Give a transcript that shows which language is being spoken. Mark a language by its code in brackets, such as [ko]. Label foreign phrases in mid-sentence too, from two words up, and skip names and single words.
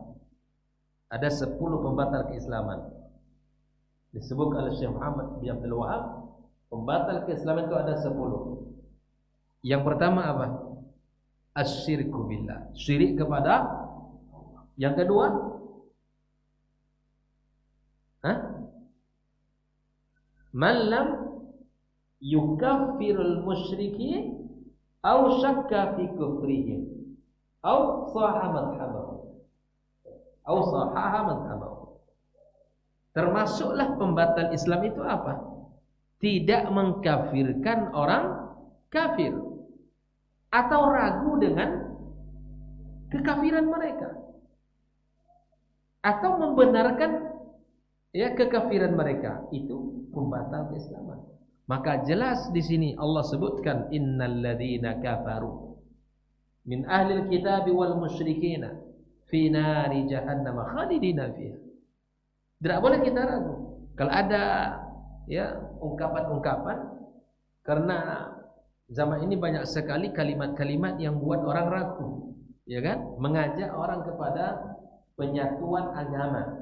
[id] Ada 10 pembatal keislaman. Disebut oleh Syekh Muhammad bin Abdul Wahab, pembatal keislaman itu ada 10. Yang pertama apa? [ar] الشرك بالله, [id] syirik kepada. Yang kedua, [ar] من لم يكفر المشركين أو شك في كفرهم أو صحح مذهبه. [id] Termasuklah pembatal Islam itu apa? Tidak mengkafirkan orang kafir atau ragu dengan kekafiran mereka, atau membenarkan ya kekafiran mereka, itu pembatal keislaman. Maka jelas di sini Allah sebutkan [ar] إن الذين كفروا من أهل الكتاب والمشركين في نار جهنم خالدين فيها. [id] Tidak boleh kita ragu. Kalau ada ya ungkapan-ungkapan, karena zaman ini banyak sekali kalimat-kalimat yang buat orang ragu, ya kan? Mengajak orang kepada penyatuan agama.